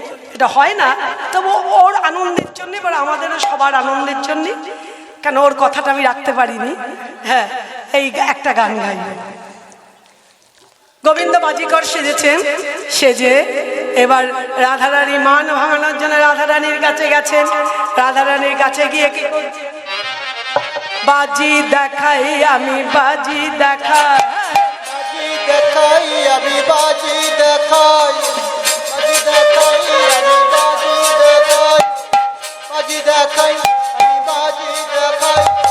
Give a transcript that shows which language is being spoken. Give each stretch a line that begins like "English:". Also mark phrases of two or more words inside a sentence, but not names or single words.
Bangla: এটা হয় না, তবু ওর আনন্দের জন্য, এবার আমাদেরও সবার আনন্দের জন্য, কেন ওর কথাটা আমি রাখতে পারিনি। হ্যাঁ, এই একটা গান গাই। গোবিন্দ বাজিকর সেজেছেন, সেজে এবার রাধারানী মান ভাঙানোর জন্য রাধারানীর কাছে গেছেন। রাধারানীর কাছে গিয়ে কি করছে? বাজি দেখাই আমি, বাজি দেখাই, বাজি দেখাই আমি, বাজি দেখাই, বাজি দেখাই আমি, বাজি দেখাই, বাজি দেখাই আমি, বাজি দেখাই।